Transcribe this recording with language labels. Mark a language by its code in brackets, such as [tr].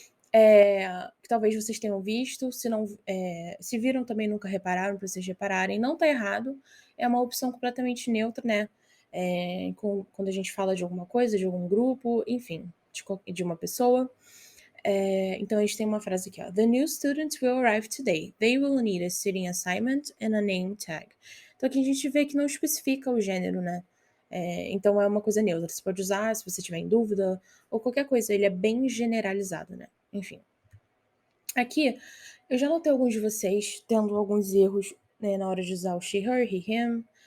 [pt] Que talvez vocês tenham visto, se não, se viram também nunca repararam, para vocês repararem, não tá errado, é uma opção completamente neutra, né? Quando a gente fala de alguma coisa, de algum grupo, enfim, de uma pessoa. Então a gente tem uma frase aqui, ó. [en] The new students will arrive today. They will need a sitting assignment and a name tag. [pt] Então aqui a gente vê que não especifica o gênero, né? Então é uma coisa neutra. Você pode usar se você tiver em dúvida, ou qualquer coisa. Ele é bem generalizado, né? Enfim. Aqui, eu já notei alguns de vocês tendo alguns erros, né, na hora de usar o she, her, he, him.